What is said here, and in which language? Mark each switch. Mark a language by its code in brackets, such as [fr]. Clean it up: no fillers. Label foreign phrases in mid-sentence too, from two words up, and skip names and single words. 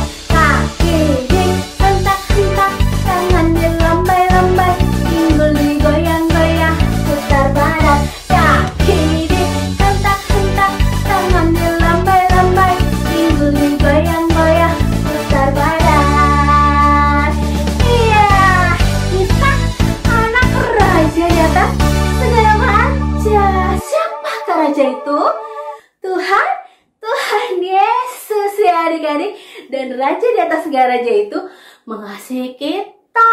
[id] Kaki dihentak-hentak, tangan dilembai-lembai, pinggul digoyang-goyang, putar badan. Kaki dihentak-hentak, tangan dilembai-lembai, pinggul digoyang-goyang, putar badan. Iya, kita anak raja di atas segala raja. Siapakah raja itu? Tuhan Yesus ya adik-adik. Dan raja di atas segala raja itu mengasihi kita.